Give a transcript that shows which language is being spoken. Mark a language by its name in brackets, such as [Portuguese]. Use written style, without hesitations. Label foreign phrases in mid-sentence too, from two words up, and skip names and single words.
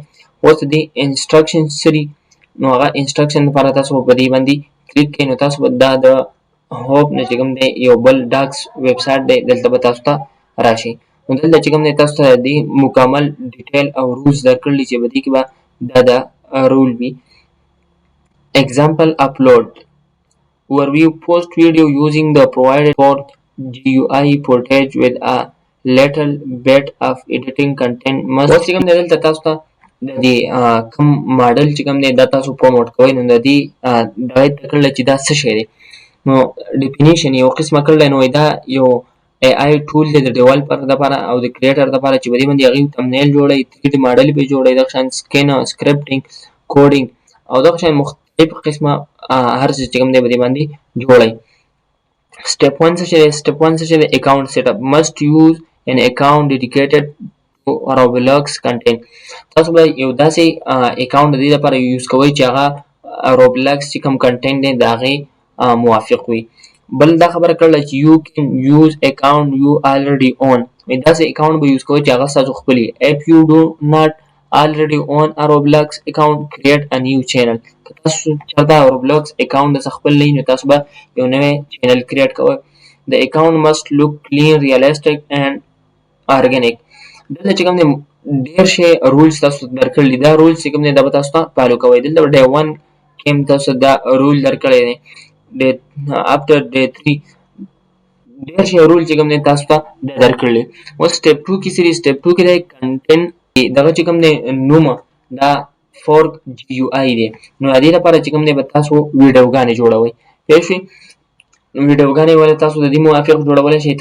[Pashto] اوس د دې انسټرکشن څه دي نو هغه انسټرکشن لپاره تاسو په دې باندې کلیک کوئ نو تاسو به دا د هوپ نه چې کوم دی یو بل ډاکس ویب سایټ دی، دلته به تاسو ته راشي. نو دلته چې کوم دی تاسو ته د مکمل ډیټیل او رولز درکړلي چې په دې کې به دا د رول وي. [English] Example upload where we post video using the provided GUI footage with a little bit of editing content must. [Pashto] اوس چې کوم دی دلته تاسو ته د دې کوم ماډل چې کوم دی دا تاسو پروموټ کوئ نو د دې دغه یې درکړلی چې دا څه شی دی. نو ډیفینیشن یو قسمه کړلی نو دا یو AI ټول دی د ډیولپر دپاره او د کریټر دپاره چې په دې باندې هغوی تمنیل جوړوي، 3D ماډل پرې جوړوي، دغه شان سکینر، سکرپټینګ، کوډینګ او دغه شان مختلف قسمه هر څه چې کوم دی په دې باندې جوړوي. سټپ 1 څه شی دی؟ سټپ 1 څه شی دی؟ [English] account set up. must use an account dedicated to Roblox content. [Pashto] تاسو به یو داسې اکاونټ د دې لپاره یوز کوئ چې هغه روبلاکس چې کوم کنټینټ دی د هغې موافق وي. بل دا خبره کړله چې [English] you can use account you already own. [Pashto] داسې اکاونټ به یوز کوئ چې هغه ستاسو خپل وي. [English] if you do not already own a Roblox account create a new channel. [Pashto] که تاسو چېرته Roblox account د خپل نه وي نو تاسو به یو نوی چینل کریټ کوئ. [English] the account must look clean, realistic and organic. [Pashto] دلته چې کوم دی ډېر شی رولز تاسو ته درکړي دي. دا رولز چې کوم دی دا به تاسو ته فالو کوئ. دلته ډے 1 کې هم تاسو دا رول درکړی دی. [English] after day 3 [Pashto] ډېر شی رول چې کوم دی تاسو ته درکړي. اوس سټپ 2 کې څه دي؟ سټپ 2 کې دی کنټینټ دغه چې کوم دی نوم دا فورک GUI دی. نو د دې لپاره چې کوم دی به تاسو ویډیوګانې جوړوئ. پوه شوئ؟ ویډیوګانې ولې تاسو د دې موافق جوړولی شئ.